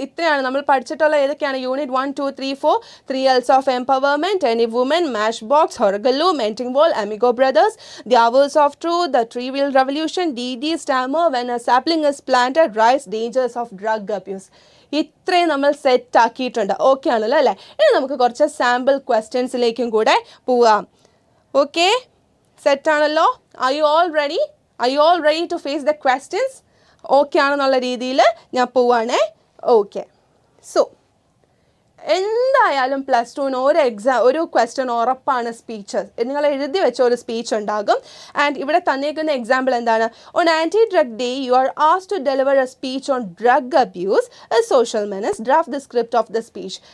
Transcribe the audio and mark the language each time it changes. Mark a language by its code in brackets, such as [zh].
[ml] ഇത്രയാണ് നമ്മൾ പഠിച്ചിട്ടുള്ള. ഏതൊക്കെയാണ്? [en] Unit 1, 2, 3, 4, 3 L's of empowerment, any woman, matchbox, Horgaloo, Menting Wall, Amigo Brothers, the hours of truth, the three-wheel revolution, DD stammer, when a sapling is planted, rise dangers of drug abuse. [ml] ഇത്രയും നമ്മൾ set ആക്കിയിട്ടുണ്ട്. Okay ആണല്ലോ അല്ലേ? ഇനി നമുക്ക് കുറച്ച് sample ക്വസ്റ്റ്യൻസിലേക്കും കൂടെ പോവാം. ഓക്കെ, സെറ്റ് ആണല്ലോ? [en] Are you all ready to face the questions? [ml] Okay ആണെന്നുള്ള രീതിയിൽ ഞാൻ പോവാണേ. ഓക്കെ, സോ എന്തായാലും പ്ലസ് ടുവിന് ഒരു ക്വസ്റ്റ്യൻ ഉറപ്പാണ്. സ്പീച്ച് നിങ്ങൾ എഴുതി വെച്ച ഒരു സ്പീച്ച് ഉണ്ടാകും. ആൻഡ് ഇവിടെ തന്നേക്കുന്ന എക്സാമ്പിൾ എന്താണ്? [en] On anti drug day you are asked to deliver a speech on drug abuse, a social menace, draft the script of the speech.